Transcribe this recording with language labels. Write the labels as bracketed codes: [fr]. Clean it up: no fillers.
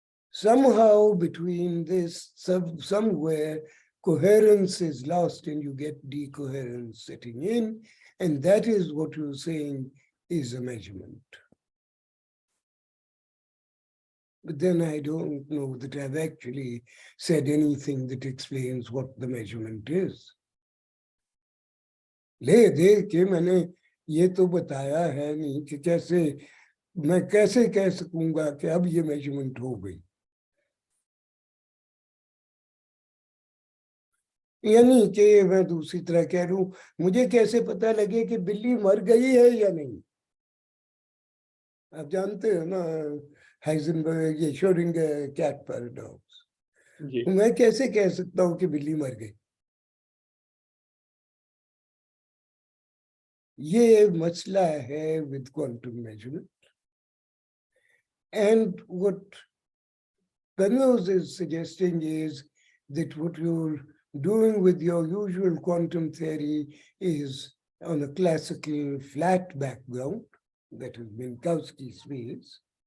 [en] Somehow between this, somewhere, coherence is lost and you get decoherence setting in, and that is what you're saying is a measurement. But then I don't know that I've actually said anything that explains what the measurement is. [hi] ले दे के मैंने ये तो बताया है नहीं कि कैसे मैं कैसे कह सकूंगा कि अब ये measurement हो गई. यानी कि मैं दूसरी तरह कह रहा हूं, मुझे कैसे पता लगे कि बिल्ली मर गई है या नहीं? आप जानते हो ना हाइजेनबर्ग ये श्रोडिंगर कैट पैराडॉक्स. मैं कैसे कह सकता हूं कि बिल्ली मर गई? ये मसला है [en] with quantum measurement. And what Penrose is suggesting is that what you're doing with your usual quantum theory is on a classical flat background, that is Minkowski space.